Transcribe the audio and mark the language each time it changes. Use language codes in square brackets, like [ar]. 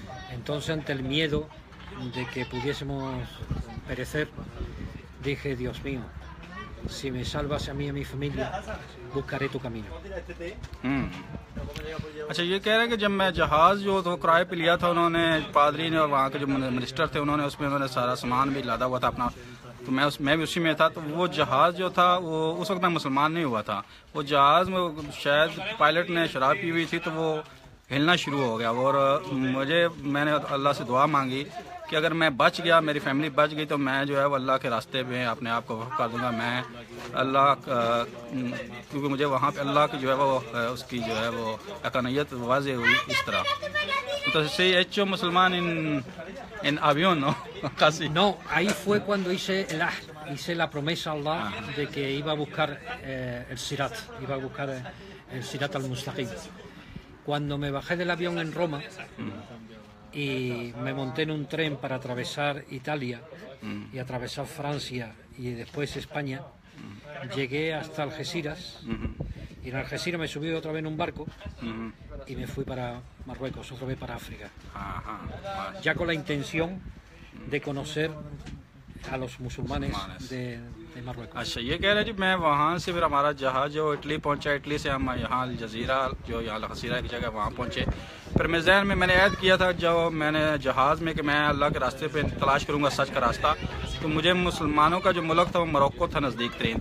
[es] Entonces, ante el miedo de que pudiésemos perecer, dije: Dios mío, si me salvas a mí y a mi familia, buscaré tu camino. [hi] अच्छा, ये कह रहे हैं कि जब मैं जहाज़ जो तो किराए पे लिया था, उन्होंने पादरी ने और वहाँ के जो मिनिस्टर थे उन्होंने उन्होंने सारा सामान भी लादा हुआ था अपना। तो मैं भी उसी में था। तो वो जहाज़ जो था वो उस वक्त मैं मुसलमान नहीं हुआ था। वो जहाज़ में शायद पायलट ने शराब पी हुई थी तो वो हिलना शुरू हो गया। और मैंने अल्लाह से दुआ मांगी कि अगर मैं बच गया, मेरी फैमिली बच गई, तो मैं जो है वो अल्लाह के रास्ते में अपने आप को वक्फ कर दूंगा। मैं अल्लाह क्योंकि मुझे वहाँ पे अल्लाह की जो है वो उसकी जो है वो अकानियत वाज़े हुई इस तरह। [es] Entonces sí, he hecho musulmán en avión, ¿no? Casi. No, ahí fue cuando hice la promesa a Allah de que iba a buscar el Sirat, iba a buscar el Sirat al-Mustaqim. Cuando me bajé del avión en Roma y me monté en un tren para atravesar Italia y atravesar Francia y después España, llegué hasta Algeciras y en Algeciras me subí otra vez en un barco y me fui para Marruecos, otra vez para África, ya con la intención de conocer a los musulmanes de Marruecos. [hi] अच्छा, ये कह रहे जी मैं वहाँ से फिर हमारा जहाज जो इटली पहुँचा, इटली से हम यहाँ जजीरा जो यहाँ अलगसीरा की जगह वहाँ पहुँचे। फिर मैं जहन में मैंने ऐद किया था जो मैंने जहाज़ में कि मैं अल्लाह के रास्ते पे तलाश करूँगा सच का रास्ता। तो मुझे मुसलमानों का जो मुल्क था वो मोरक्को था नज़दीक तरीन।